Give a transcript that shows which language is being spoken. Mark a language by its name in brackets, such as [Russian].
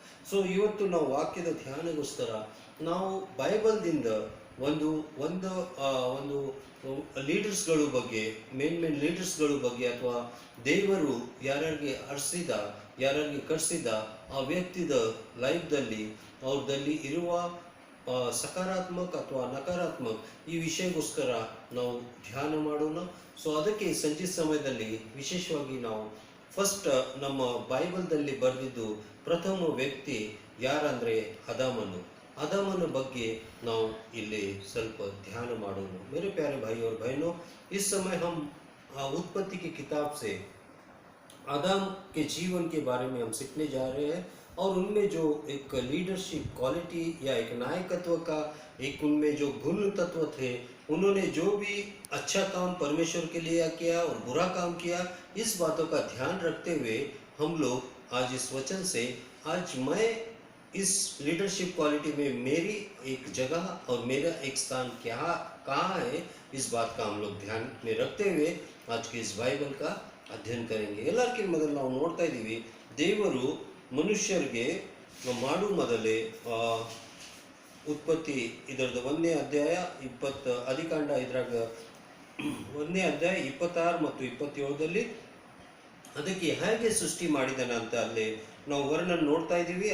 [Kannada] So ಇವತ್ತು ನಾವು ವಾಕ್ಯದ ಧ್ಯಾನಗೋಸ್ಕರ ನಾವು ಬೈಬಲ್ದಿಂದ ಒಂದು ಒಂದು ಒಂದು ಲೀಡರ್ಸ್ಗಳ ಬಗ್ಗೆ, ಮೇನ್ ಲೀಡರ್ಸ್ಗಳ ಬಗ್ಗೆ, ಅಥವಾ ದೇವರು ಯಾರ್ಯಾರಿಗೆ ಹರಿಸಿದ, ಯಾರ್ಯಾರಿಗೆ ಕರೆಸಿದ ಆ ವ್ಯಕ್ತಿದ ಲೈಫ್ದಲ್ಲಿ ಅವ್ರದಲ್ಲಿ ಇರುವ ಸಕಾರಾತ್ಮಕ ಅಥವಾ ನಕಾರಾತ್ಮಕ ಈ ವಿಷಯಗೋಸ್ಕರ ನಾವು ಧ್ಯಾನ ಮಾಡೋಣ. ಸೊ ಅದಕ್ಕೆ ಸಂಜೆ ಸಮಯದಲ್ಲಿ ವಿಶೇಷವಾಗಿ ನಾವು ಫಸ್ಟ್ ನಮ್ಮ ಬೈಬಲ್ದಲ್ಲಿ ಬರೆದಿದ್ದು ಪ್ರಥಮ ವ್ಯಕ್ತಿ ಯಾರಂದರೆ आदमन ಬಗ್ಗೆ ನಾವು ಇಲ್ಲಿ ಸ್ವಲ್ಪ ಧ್ಯಾನ ಮಾಡೋಣ. [Hindi] मेरे प्यारे भाई और बहनों, इस समय हम उत्पत्ति की किताब से आदम के जीवन के बारे में हम सीखने जा रहे हैं और उनमें जो एक लीडरशिप क्वालिटी या एक नायकत्व का एक उनमें जो गुण तत्व थे, उन्होंने जो भी अच्छा काम परमेश्वर के लिए किया और बुरा काम किया, इस बातों का ध्यान रखते हुए हम लोग आज इस वचन से, आज मैं इस लीडरशिप क्वालिटी में मेरी एक जगह और मेरा एक स्थान कहाँ है, इस बात का हम लोग ध्यान में रखते हुए आज के इस बाइबल का अध्ययन करेंगे. [Kannada] ಎಲ್ಲರಿಗಿಂತ ಮೊದಲು ನಾವು ನೋಡ್ತಾ ಇದ್ದೀವಿ, ದೇವರು ಮನುಷ್ಯರಿಗೆ ಮಾಡು ಮೊದಲೇ ಉತ್ಪತ್ತಿ ಇದರದ್ದು 1ನೇ ಅಧ್ಯಾಯ 20 ಆದಿಕಾಂಡ ಇದ್ರಾಗ 1ನೇ ಅಧ್ಯಾಯ 26 ಮತ್ತು 27ದಲ್ಲಿ ಅದಕ್ಕೆ ಹೇಗೆ ಸೃಷ್ಟಿ ಮಾಡಿದಾನೆ ಅಂತ ಅಲ್ಲಿ ನಾವು ವರ್ಣನ ನೋಡ್ತಾ ಇದ್ದೀವಿ.